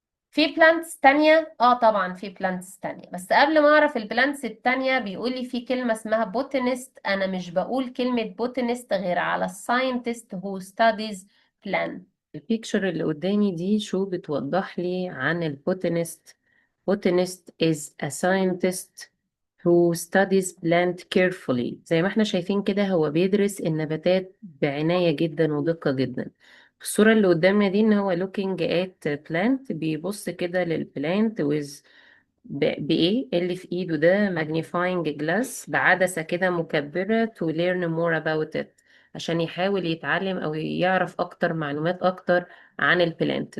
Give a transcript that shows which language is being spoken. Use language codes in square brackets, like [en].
[ar] في بلانتس تانية، طبعا في بلانتس تانية، بس قبل ما اعرف البلانتس التانية بيقول لي في كلمة اسمها بوتانيست. انا مش بقول كلمة بوتانيست غير على الساينتست [en] who studies plant. [ar] البيكتشر اللي قدامي دي شو بتوضح لي عن البوتانيست. [en] botanist is a scientist who studies plant carefully. [ar] زي ما احنا شايفين كده هو بيدرس النباتات بعناية جدا ودقة جدا. الصورة اللي قدامنا دي ان هو [en] looking at plant، [ar] بيبص كده للبلانت with بإيه اللي في إيده ده magnifying glass، بعدسة كده مكبرة [en] to learn more about it، [ar] عشان يحاول يتعلم أو يعرف أكتر معلومات أكتر عن البلانت.